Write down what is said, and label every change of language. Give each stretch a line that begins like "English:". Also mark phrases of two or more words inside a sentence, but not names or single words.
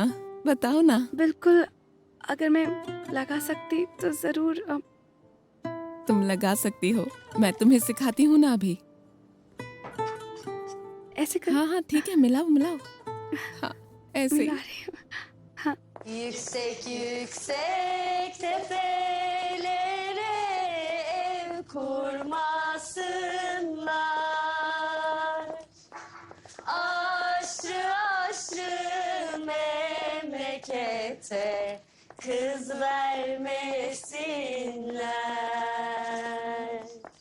Hindi: बताओ ना। बिल्कुल, अगर मैं लगा सकती तो जरूर। तुम लगा सकती हो, मैं तुम्हें सिखाती हूँ ना अभी। ऐसे कर। हाँ ठीक है, मिलाओ मिलाओ। हाँ ऐसे ही। हाँ।
Turkish: Yüksek yüksek tepelere ev kurmasınlar. Aşrı aşrı memlekete kız vermesinler.